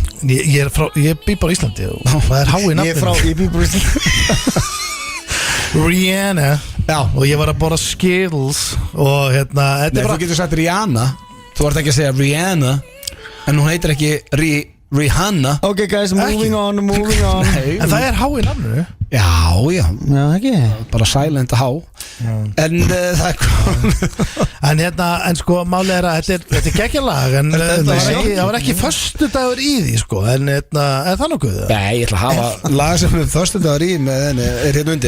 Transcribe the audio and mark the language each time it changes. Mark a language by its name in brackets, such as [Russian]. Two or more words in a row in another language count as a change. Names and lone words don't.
[Icelandic] Ég bý bara í Íslandi og það er hái nafninu. Ég bý bara í Íslandi. Rihanna. Já. Og ég var að borða Skittles og þetta er bara... Þú getur sagt Rihanna. Þú ert ekki að segja Rihanna. En hún heitir ekki Rihanna. [English] Ok guys, moving on. [Icelandic] En það er hái nafninu. Já. Já, ekki. Bara silent há. En það er en sko málið er að þetta er geggjalag en það var ekki föstudagur í því sko en er það nokkuð? Nei, ég ætla að hafa lag sem er föstudagur í með henni er hérna undir.